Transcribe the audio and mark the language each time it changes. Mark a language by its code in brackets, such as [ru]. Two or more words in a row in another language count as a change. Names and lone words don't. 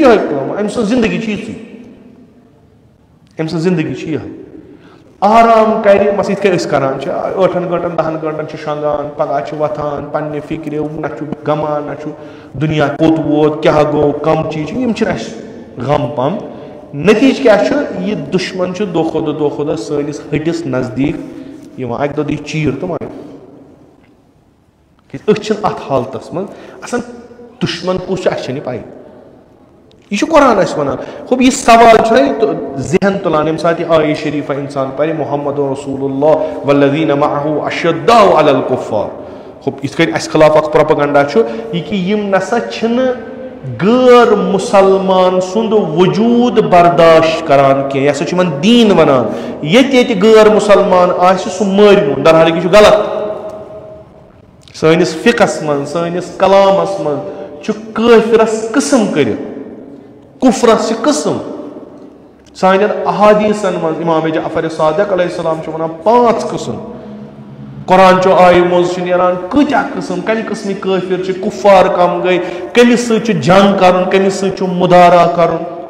[ks] یِہوٚے کٲم أمۍ سٕنٛز زندگی چھِ یِژٕے أمۍ سٕنٛز زندگی چھِ یِہوٚے آرام کرِ بس یِتھ کٔنۍ أسۍ کران چھِ 8 گٲنٛٹن 10 گٲنٛٹن چھِ شۄنٛگان پگہہ چھِ وۄتھان پننہِ فکرِ نہ چھُ غمان نہ چھُ دُنیا کوٚت ووت کیاہ گوٚو کم چیٖز چھِ یِم چھِنہٕ اَسہِ غم پم نتیٖجہٕ کیاہ چھُ یہِ دُشمن چھُ دۄہ کھۄتہٕ دۄہ سٲنِس ہٹِس نزدیٖک یِوان اکہِ دۄہ دی چیٖر تہٕ مارِ أسۍ چھِنہٕ اتھ حالتس منٛز آسان دُشمن کُس چھُ اَسہِ چھَنہٕ یہِ پاے یہ قرآن اس ونان خوب یہ سوال چھُنہ ذہن تلان ییٚمہِ ساتہٕ یہِ آیہِ شریفہ انسان پرِ [ar] محمد رسول اللہ والذین معه اشداء علی الکفار [ks] خوب یِتھ کٔنۍ اَسہِ خلاف اکھ پروپیگنڈا چھُ یہِ کہِ یِم نسا چھِنہٕ غٲر مُسلمان سُنٛد وجوٗد برداشت کران کینٛہہ یہِ ہسا چھُ یِمن دیٖن ونان ییٚتہِ غٲر مُسلمان آسہِ سُہ مٲرۍہوٗن درحال یہِ چھُ غلط سٲنِس فقس منٛز سٲنِس کلامس منٛز چھُ کٲفرس قٕسم کٔرِتھ کفرس قسم سانین احادیثن من امام جعفر صادق علیہ السلام ونان 5 قسم قرآن چو آیہِ منٛز چھُ نیران کۭتیاہ قسم کمہِ قسمٕکۍ کٲفر چھِ کفار کم گٔے کٔمِس سۭتۍ چھُ جنگ کرُن کٔمِس سۭتۍ چھُ مدارا کرُن